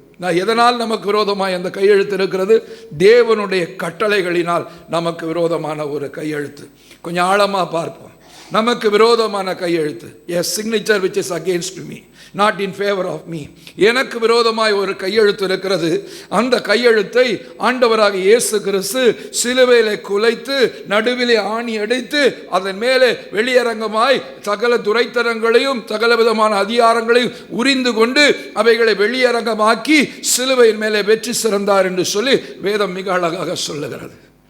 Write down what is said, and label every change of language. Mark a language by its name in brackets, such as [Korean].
[Tamil] நான் எதனால் நமக்கு விரோதமாய் அந்த கையெழுத்து இருக்கிறது? தேவனுடைய கட்டளைகளினால் நமக்கு விரோதமான ஒரு கையெழுத்து. கொஞ்சம் ஆழமாக பார்ப்போம். நமக்கு விரோதமான கையெழுத்து, [English] a signature which is against me, not in favor of me. [Tamil] எனக்கு விரோதமாய் ஒரு கையெழுத்து இருக்கிறது. அந்த கையெழுத்தை ஆண்டவராக இயேசு கிறிஸ்து சிலுவையிலே குலைத்து நடுவிலே ஆணி அடைத்து அதன் மேலே வெளியரங்கமாய் சகல துரைத்தனங்களையும் சகல விதமான அதிகாரங்களையும் உரிந்து கொண்டு அவைகளை வெளியரங்கமாக்கி சிலுவையின் மேலே வெற்றி சிறந்தார் என்று சொல்லி வேதம் மிக அழகாக சொல்லுகிறது.